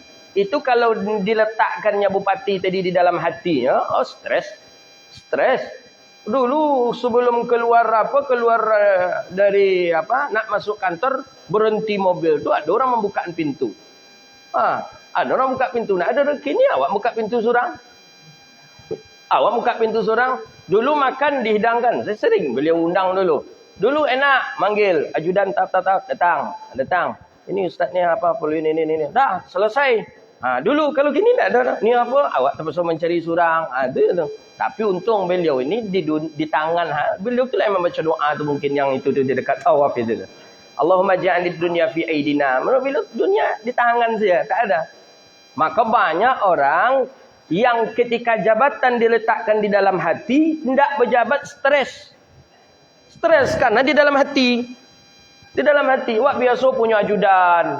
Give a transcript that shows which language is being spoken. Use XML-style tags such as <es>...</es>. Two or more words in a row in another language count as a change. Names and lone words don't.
<id>Itu kalau diletakkannya bupati tadi di dalam hati. Stres. Stres. Dulu sebelum keluar dari nak masuk kantor. Berhenti mobil tu ada orang membuka pintu.</id> <min>Ada orang buka pintu. Nah, ada kini awak buka pintu surang. Awak buka pintu surang. Dulu makan dihidangkan.</min> <id>Saya sering beliau undang dulu. Dulu enak manggil ajudan datang. Ini ustaz ni apa perlu ini. Dah selesai. Dulu kalau gini tak ada. Ni apa?</id> <min>Awak terpaksa mencari surang.</min> <id>Itu. Tapi untung beliau ini di tangan. Beliau tu lah yang membaca doa tu mungkin yang itu di dekat tawaf itu.</id> <ar>اللهم اجعل الدنيا في أيدينا.</ar> <id>Beliau dunia di tangan saja. Tak ada. Maka banyak orang yang ketika jabatan diletakkan di dalam hati, tidak berjabat stres. Stres karena di dalam hati. Di dalam hati. Wak biasa punya ajudan.</id>